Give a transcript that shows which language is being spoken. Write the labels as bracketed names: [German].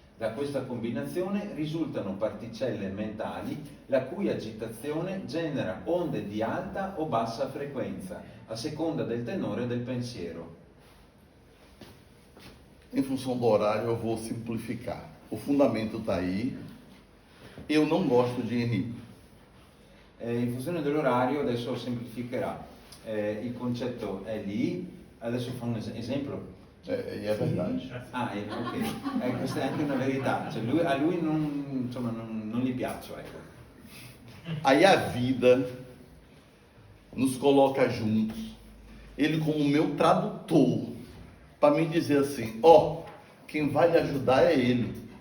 [Italian] Da questa combinazione risultano particelle mentali la cui agitazione genera onde di alta o bassa frequenza, a seconda del tenore del pensiero. [Portuguese] Em função do horário, eu vou simplificar. O fundamento está aí. Eu não gosto de Henrique. [Italian] In funzione dell'orario adesso semplificherà. Il concetto è lì, adesso fa un esempio. [Portuguese] E é verdade. Ok. [Italian] Questa è anche una verità. Cioè a lui non gli piaccio, ecco. [Portuguese] Aí a vida nos coloca juntos, ele como meu tradutor, para me dizer assim, quem vai lhe ajudar é ele.